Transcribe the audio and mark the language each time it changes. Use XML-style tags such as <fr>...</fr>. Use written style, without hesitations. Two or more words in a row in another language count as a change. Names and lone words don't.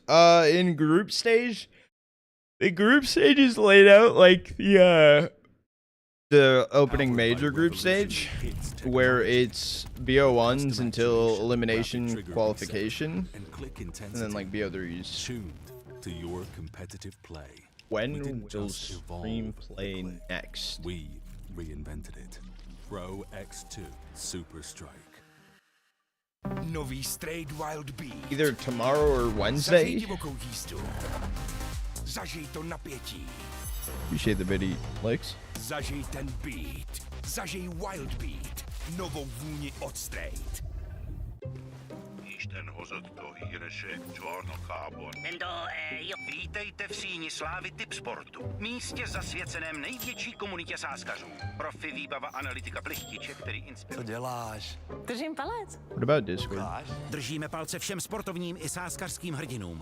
<en>In group stage, the group stage is laid out like the opening major group stage, where it's BO1s until elimination qualification, and then like BO3s. Tuned to your competitive play. When will Stream play next? We reinvented it. Pro X2 Super Strike.</en> <cs>Nový Straight Wild Beat.</cs> <en>Either tomorrow or Wednesday.</en> <cs>Zažij divokou jízdu. Zažij to napětí.</cs> <en>Appreciate the video likes.</en> <cs>Zažij ten beat. Zažij Wild Beat. Novou vůni od Straight.</cs> <hu>Isten hozott a híresek csarnokában.</hu> <cs>Vítejte v síni slávy Tipsportu, místě zasvěceném největší komunitě sáskařů. Profi výbava analytika plechtiče, který inspiruje. Co děláš? Držím palec.</cs> <en>What about Discord?</en> <cs>Držíme palce všem sportovním i sáskařským hrdinům.</cs>